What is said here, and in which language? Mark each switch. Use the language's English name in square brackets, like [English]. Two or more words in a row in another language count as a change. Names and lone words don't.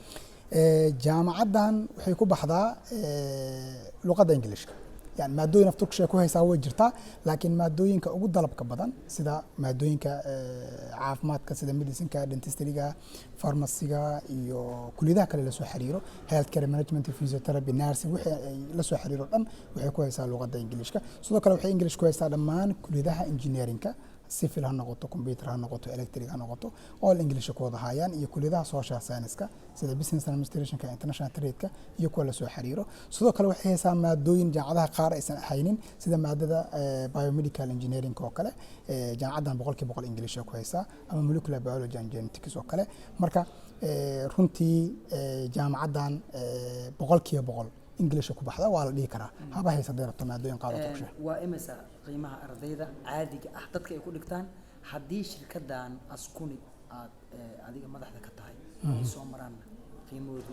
[Somali] jaamacaddan waxay ku baxdaa luqadda Ingiriiska. يعني maadooyin af Turkish ku haysaa way jirtaa laakiin maadooyinka ugu dalabka badan sida maadooyinka caafimaadka sida [English] medicine-ka, dentistry-ga, pharmacy-ga [Somali] iyo kulliyadaha kale la soo xiriiro [English] health care management, physiotherapy, nursing [Somali] wixii la soo xiriiro dhan waxay ku haysaa luqadda Ingiriiska. sidoo kale waxay English ku haysaa dhammaan kulliyadaha [English] engineering-ka civil [Somali] ha noqoto, computer ha noqoto, electric ha noqoto [English] all English [Somali] ku wada hayaan iyo kulliyadaha [English] social science-ka [Somali] sida [English] business administration-ka, international trade-ka [Somali] iyo kuwa la soo xiriiro. sidoo kale waxay haysaa maadooyin jaamacadaha qaar aysan haynin sida maadada [English] biomedical engineering [Somali] oo kale jaamacaddan 100% English ku haysaa ama [English] molecular biology and genetics [Somali] oo kale. marka runtii jaamacaddan 100% English ku baxda waa la dhihi karaa haba haysa deerto maadooyin qaar oo Turkish waa imisa qiimaha ardayda caadiga ah dadka ay ku dhigtaan haddii shirkaddan Askuni aad adiga madaxda ka tahay ay soo maraan qiimoodu?